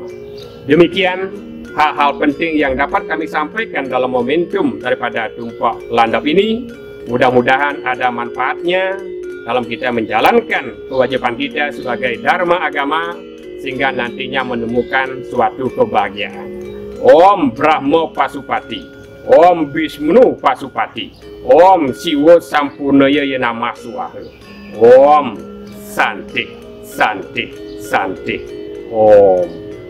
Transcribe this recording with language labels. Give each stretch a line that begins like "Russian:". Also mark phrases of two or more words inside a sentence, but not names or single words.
Indonesian: Demikian hal-hal penting yang dapat kami sampaikan dalam momentum daripada tumpok landap ini. Mudah-mudahan ada manfaatnya dalam kita menjalankan kewajiban kita sebagai dharma agama sehingga nantinya menemukan suatu kebahagiaan.
Sanskrit: Om Brahma Pasupati, Om Vishnu Pasupati, Om Siwa Sampurnaya Namah Swaha, Om Santi, Santi, Santi, Om.